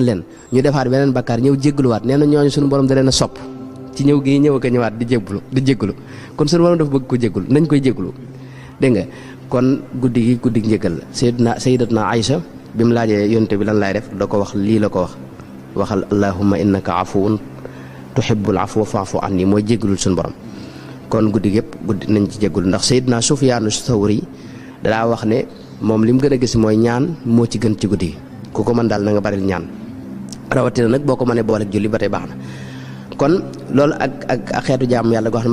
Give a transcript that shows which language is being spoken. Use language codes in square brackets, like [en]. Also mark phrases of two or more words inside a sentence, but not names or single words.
[wo] leen ñu defaat beneen bakkar ñëw jégguluwaat nee na ñooñu suñu borom da leen a sopp ci ñëw gi ñëw ak a ñëwaat di jéggulu kon suñu borom dafa bëgg ko jéggulu nañ koy jéggulu dégg nga kon guddi njéggal la sayyidatuna Aïcha bi mu laajee yonte bi lan laay def da ko wax lii la ko wax waxal [ar] اللهم إنك عفو تحب العفو فاعف عني [wo] mooy jéggalul suñu borom kon guddi nañ ci jéggulu ndax sayyidna Sufyaanu Sawri daa wax ne moom li mu gën a gis mooy ñaan moo ci gën ci guddi ku ko mën daal na nga baril ñaan rawatina nag boo ko mënee boole ak julli ba tey baax na kon loolu ak xeetu jaamu yàlla goo xam